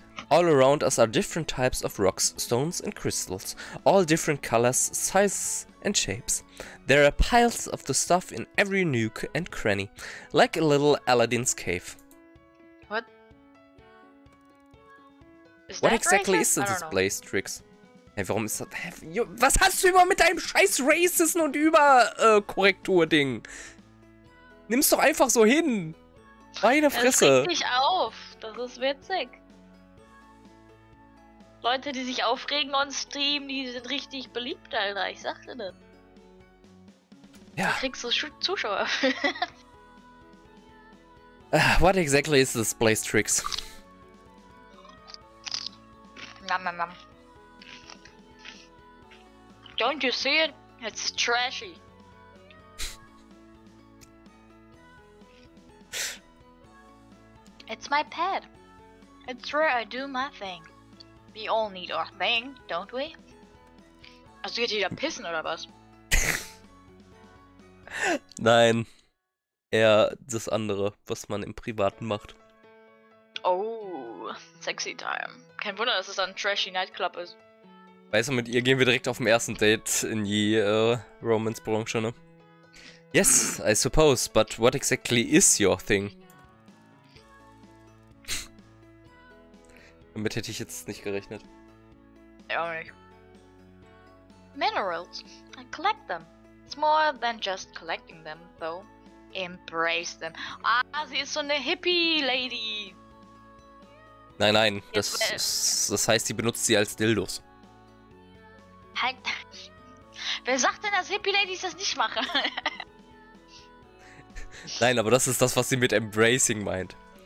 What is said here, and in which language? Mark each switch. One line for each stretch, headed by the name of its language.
English: All around us are different types of rocks, stones and crystals, all different colors, sizes and shapes. There are piles of the stuff in every nook and cranny, like a little Aladdin's cave. What? What exactly is the display, Trix?
German: Hey, warum ist das? Was hast du immer mit deinem scheiß Racisten und Überkorrektur-Ding? Nimm's doch einfach so hin. Meine Fresse. Das regt mich auf. Das ist witzig. Leute, die sich aufregen on Stream, die sind richtig beliebt, Alter. Ich sagte das. Ja. Da kriegst du Zuschauer.
English: What exactly is this place, Trix? Nom nom nom. Don't you see it? It's trashy. It's my pet. It's where I do my thing. We all need our thing, don't we?
German: Also geht jeder pissen oder was? Nein. Eher das andere, was man im Privaten macht.
English: Oh, sexy time.
German: Kein Wunder, dass es ein trashy Nightclub ist. Weißt du, mit ihr gehen wir direkt auf dem ersten Date in die Romance-Branche, ne?
English: Yes, I suppose, but what exactly is your thing?
German: Damit hätte ich jetzt nicht gerechnet. Ja, auch nicht.
English: Minerals. I collect them. It's more than just collecting them, though. Embrace them.
German: Ah, sie ist so eine Hippie-Lady. Nein, nein, das heißt, sie benutzt sie als Dildos. Halt. Wer sagt denn, dass Hippie-Ladies das nicht machen? Nein, aber das ist das, was sie mit Embracing meint.